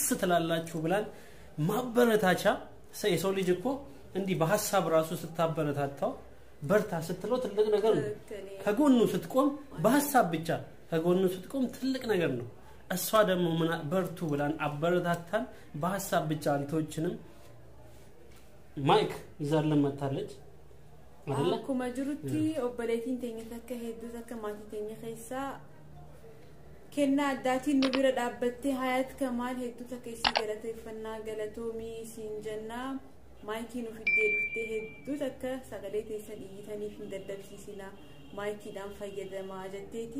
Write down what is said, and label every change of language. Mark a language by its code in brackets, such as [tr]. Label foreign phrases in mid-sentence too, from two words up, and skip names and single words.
[am] ትላላችሁ ብላን ማበረታቻ የሰው ልጅ እኮ እንዲህ በሐሳብ ራሱ ስታበረታታው በርታ ስትለው ትልቅ ነገር ነው። ከጎኑ ስትቆም በሐሳብ ብቻ ከጎኑ ስትቆም ትልቅ ነገር ነው። እሷ ደግሞ በርቱ ብላን አበረታታን በሐሳብ ብቻ አልቶችንም ማይክ ይዛለን መታለች። [om] akkuma jirutti obboleettiin teenya takka hedduu takka maatii teenya keessaa kennaa addaatiin nu bira dhaabbattee Hayaat Kamaal hedduu takka isii galateeffannaa galatoomii isiin jennaa maayikii nu fiddee dhuftee hedduu takka sagalee teessan iyyitaniif hin daddabsiisinaa maayikiidhaan fayyadamaa jetteeti.